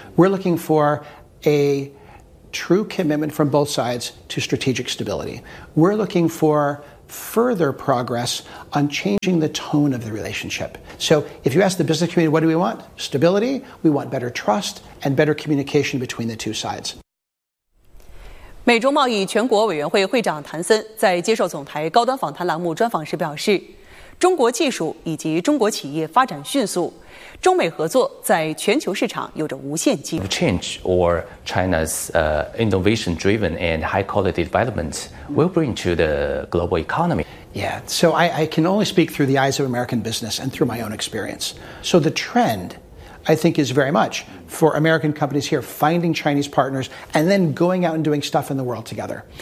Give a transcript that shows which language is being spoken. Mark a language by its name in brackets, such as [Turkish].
[English] We're looking for a true commitment from both sides to strategic stability. We're looking for further progress on changing the tone of the relationship. So if you ask the business community, what do we want? Stability. We want better trust and better communication between the two sides. [Chinese] 美中贸易全国委员会会长谭森在接受总台高端访谈栏目专访时表示，中国技术以及中国企业发展迅速，中美合作在全球市场有着无限机会。 [English] Change or China's innovation-driven and high-quality development will bring to the global economy. Yeah, so I can only speak through the eyes of American business and through my own experience. So the trend... I think is very much for American companies here finding Chinese partners and then going out and doing stuff in the world together.